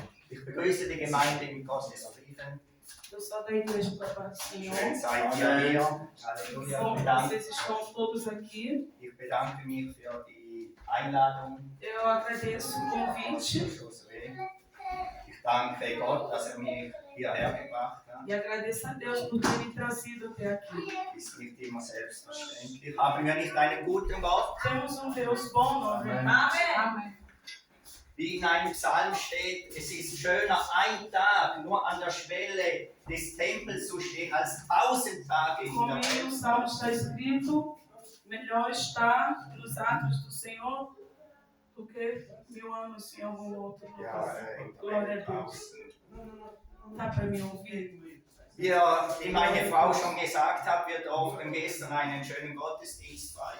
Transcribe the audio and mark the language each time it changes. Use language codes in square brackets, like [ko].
[de] Ich begrüße die Gemeinde im Gottesfrieden. [pt] Eu sou da igreja da paz do Senhor. [de] Schön seid ihr hier. Halleluja. [pt] Bom, vocês estão todos aqui. [de] Ich bedanke mich für die Einladung. [pt] Eu agradeço o convite Josué. [de] Ich danke Gott, dass mich hierher gebracht hat. [pt] e agradeço a Deus por ter me trazido até aqui. [de] Ist nicht immer selbstverständlich. Haben wir nicht einen guten Gott? [pt] Temos Deus bom, não é? Amém. Amém. [de] Wie in einem Psalm steht, es ist schöner, ein Tag nur an der Schwelle des Tempels zu stehen, als 1000 Tage in [pt] Como [de] der [pt] no [de] Welt. [pt] Salmo está escrito, melhor estar nos atos do Senhor do que 1000 anos em algum outro lugar. Glória a Deus. Dá para me ouvir? [de] Wie meine Frau schon gesagt hat, wir durften gestern einen schönen Gottesdienst feiern.